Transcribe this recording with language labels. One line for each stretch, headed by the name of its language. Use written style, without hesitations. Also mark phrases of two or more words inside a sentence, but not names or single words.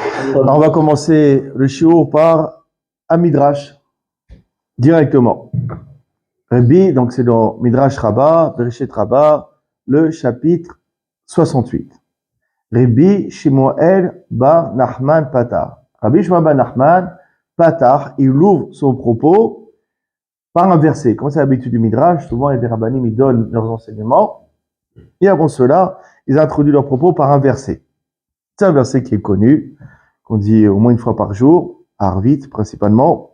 French: Alors, on va commencer le shiur par un midrash directement. Rabbi, donc c'est dans Midrash Rabbah, Bereshit Rabbah, le chapitre 68. Rabbi Shmuel bar Nachman Patar. Rabbi Shmuel bar Nachman Patar, il ouvre son propos par un verset. Comme c'est l'habitude du Midrash, souvent les rabbanim ils donnent leurs enseignements. Et avant cela, ils introduisent leur propos par un verset. C'est un verset qui est connu, qu'on dit au moins une fois par jour, à Arvit principalement.